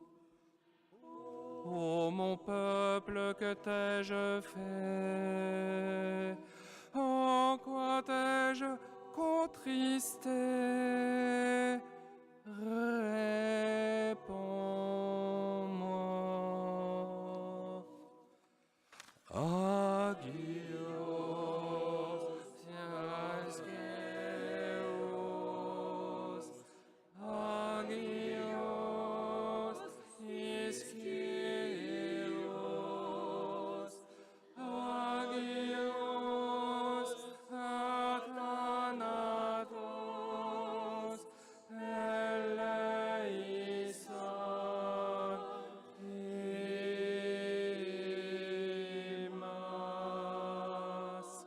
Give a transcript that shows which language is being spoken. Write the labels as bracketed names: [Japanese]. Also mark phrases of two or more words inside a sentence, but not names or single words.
[French] Ô mon peuple, que t'ai-je fait? En quoi t'ai-je contristé? Réponds-moi. [Greek] Άγιος, Ισχυρός, Άγιος, Ισχυρός, Άγιος, Αθάνατος, ελέησον, ημάς.